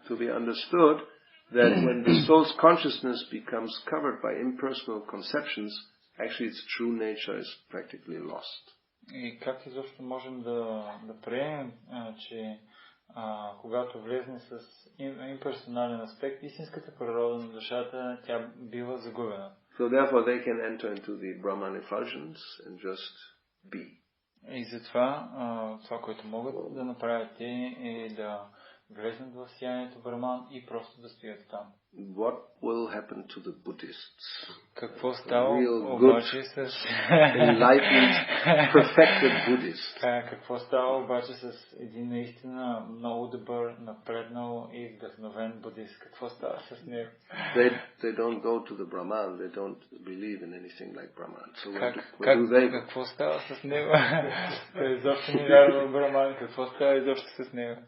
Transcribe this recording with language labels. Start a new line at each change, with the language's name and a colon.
English: to be understood that when the soul's consciousness becomes covered by impersonal conceptions, actually its true nature is practically lost.
Bulgarian: И как изобщо можем да приемем, че когато влезне с имперсонален аспект, истинската природа на душата, тя бива загубена.
English: So therefore they can enter into the Brahman effulgence and just be.
Bulgarian: И затова това, което могат да направят те, е да влезнат в сиянието Браман и просто да стоят там.
English: What will happen to the Buddhists?
Bulgarian: Какво става обаче с
English: enlightened, perfected Buddhist?
Bulgarian: Какво става обаче с един наистина много добър, напреднал и вдъхновен будист? Какво става с него?
English: They don't go to the Brahman. They don't believe in anything like Brahman. So where do they go?
Bulgarian: Какво става с него? Той изобщо не вярва в Браман. Какво става изобщо с него?